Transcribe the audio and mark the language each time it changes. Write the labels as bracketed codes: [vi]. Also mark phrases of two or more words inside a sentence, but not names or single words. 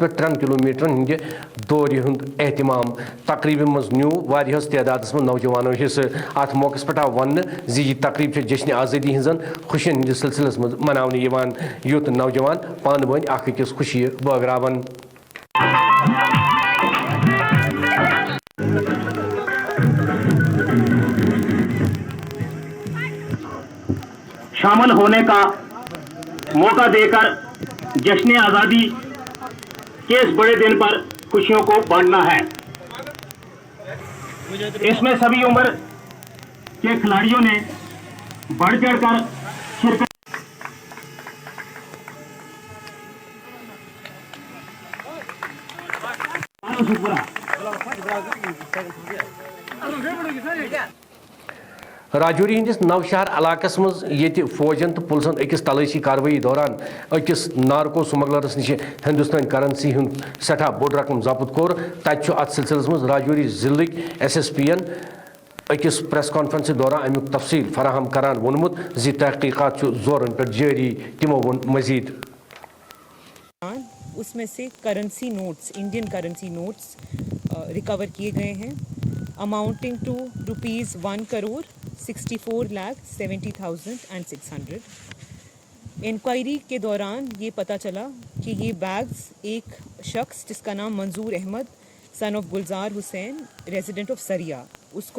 [ks] 3 کلومیٹرن ہند دورِ ہند اہتمام تقریب مز نیو واریاہس تعدادس مز نوجوانوں حصہ ات موقع پہ آو ون یہ تقریب جشن آزادی ہزن خوشین ہندس سلسلس مز مناونہٕ یوان یوت نوجوان پانہٕ ؤنۍ اکھ أکِس خوشی بٲگراون [ur] شامل ہونے کا موقع دے کر جشن آزادی کے اس بڑے دن پر خوشیوں کو بانٹنا ہے. اس میں سبھی عمر کے کھلاڑیوں نے بڑھ چڑھ کر شرکت [ks] راجوری ہندس نوشہر علاقس مز یہ فوجن تو پولیسن أکس تلاشی کاروٲیی دوران أکس نارکو سمگلرس نش ہندوستان کرنسی ہند سٹھا بوڑ رقم ضبط کور تتہ ات سلسلس مز راجوری ضلع SSP ین أکس [en] press conference [ks] دوران امیک تفصیل فراہم کران وونمت زِ تحقیقات زورن پہ جاری تمو وون مزید [ur] اس میں سے [en] currency notes Indian currency notes [ur] ریکور کیے گئے ہیں [en] amounting to [ur] ₹1,64,70,600. انکوائری کے دوران یہ پتہ چلا کہ یہ بیگز ایک شخص جس کا نام منظور احمد [en] son of [ur] گلزار حسین [en] resident of [ur] سریا اس کو